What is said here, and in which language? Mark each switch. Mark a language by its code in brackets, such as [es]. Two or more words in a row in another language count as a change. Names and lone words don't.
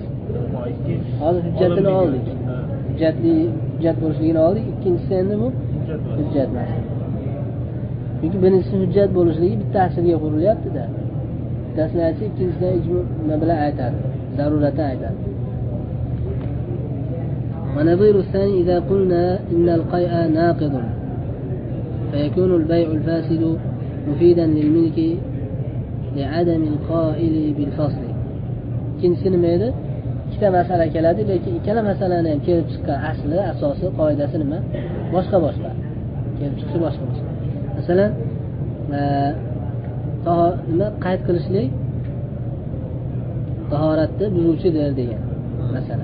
[uz] Hozir hujjatini oldik. Hujjat bo'lishligini oldik. Ikkinchisi endi bu hujjat emas. Chunki birinchisi hujjat bo'lishligi bitta asrga qurilyapti-da. Bittasini aytsa, ikkinchisidan ijmo bilan aytadi. Zaruratni aytadi. [ar] ونظير الثاني إذا قلنا إن القيء ناقض فيكون البيع الفاسد مفيدا للملك لعدم القائل بالفصل. [uz] ikkinchisi nima edi? Ikkita masala keladi, lekin ikkala masalani ham kelib chiqqan asli, asosi, qoidasi nima? Boshqa. Kelib chiqishi boshqa. Masalan, nima qayd qilishlik tahoratni buzuvchidir degan masala.